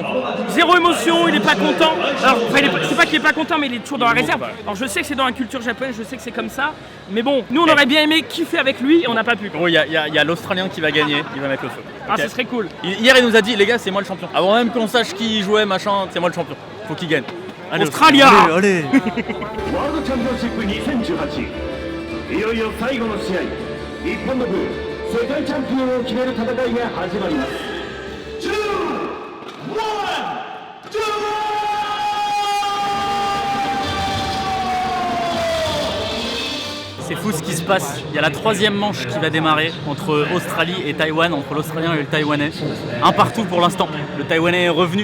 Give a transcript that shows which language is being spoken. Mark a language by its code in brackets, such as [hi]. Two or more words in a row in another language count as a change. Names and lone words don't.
[fr] Zéro émotion, il est pas content. Alors, c'est pas qu'il est pas content, mais il est toujours dans la réserve. Alors, je sais que c'est dans la culture japonaise, je sais que c'est comme ça. Mais bon, nous, on aurait bien aimé kiffer avec lui et on n'a pas pu. Bon, il y a l'Australien qui va gagner, il va mettre le feu. Ah, Okay. ce serait cool. Hier, il nous a dit, les gars, c'est moi le champion. Avant même qu'on sache qui jouait, machin, c'est moi le champion. Faut qu'il gagne. Allez, Australia. Allez. [ja] ワールドチャンピオンシップ2018いよいよ最後の試合日本の部世界チャンピオンを決める戦いが始まります [fr] C'est fou ce qui se passe. Il y a la 3e manche qui va démarrer entre Australie et Taïwan, entre l'Australien et le Taïwanais. Un partout pour l'instant. Le Taïwanais est revenu.